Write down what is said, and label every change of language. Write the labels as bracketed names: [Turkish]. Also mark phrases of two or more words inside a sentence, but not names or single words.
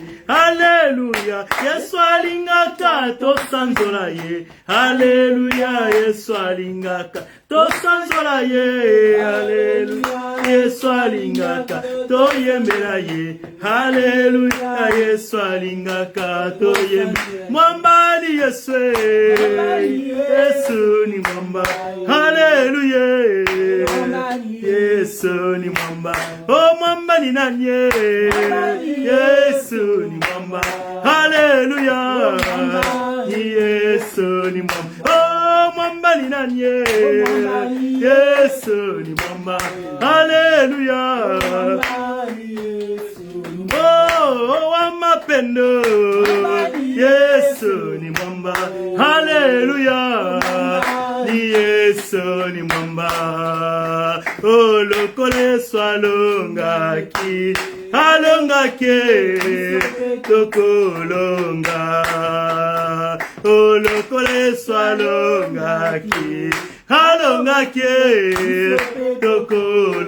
[Lingala] Alléluia, Yesu alingaka tosanzola ye. Alléluia, Yesu alingaka tosanzola ye. Alléluia, Yesu alingaka toyembela ye. Haleluya, Yesu alingaka toyembela. [Swahili] Mwamba ni Yesu, Yesu ni mwamba. Haleluya, Yesu ni mwamba. Oh mwamba ni nani? Yesu ni mwamba. Haleluya, Yesu ni mwamba. Oh mwamba ni nani? Yesu ni mwamba. Haleluya. Oh wa mapendo, Yesu ni mwamba. Haleluya, ni Yesu ni mwamba. [Lingala] Oh lokole swalongaki, alongake tokolonga. Oh lokole swalongaki, alongake tokol.